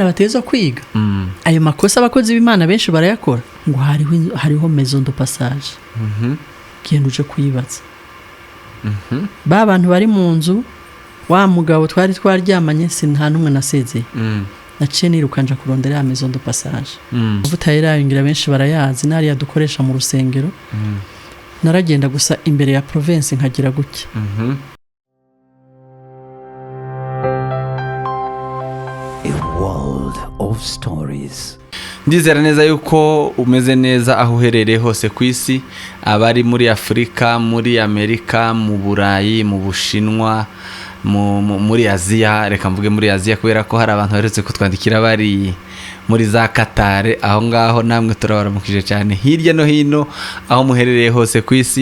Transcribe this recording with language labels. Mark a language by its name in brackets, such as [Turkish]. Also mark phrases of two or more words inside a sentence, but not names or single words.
[Rundi] bateza kwiga ayo makosa abakozi b'Imana benshi barayakora ngo hariho [French] maison de passage [Rundi] genda uje kuyibaza ba bantu bari mu nzu wa mugabo twari twaryamanye nta numwe nasezeye naciye nirukanja kurondera ya [French] maison de passage [Rundi] uvuta yirayingira benshi barayazi nari yadukoresha mu rusengero naragenda gusa imbere ya province nkagira gutya [English] A world of stories. [Rundi] Ndizera neza yuko umeze neza aho uherereye hose ku isi, abari muri Afrika, muri Amerika, mu Burayi, mu Bushinwa, muri Aziya, reka mvuge muri Aziya kubera ko hari abantu baretse kutwandikira bari muri za Qatar, aho ngaho namwe turabaramukije cyane hirya no hino aho muherereye hose ku isi.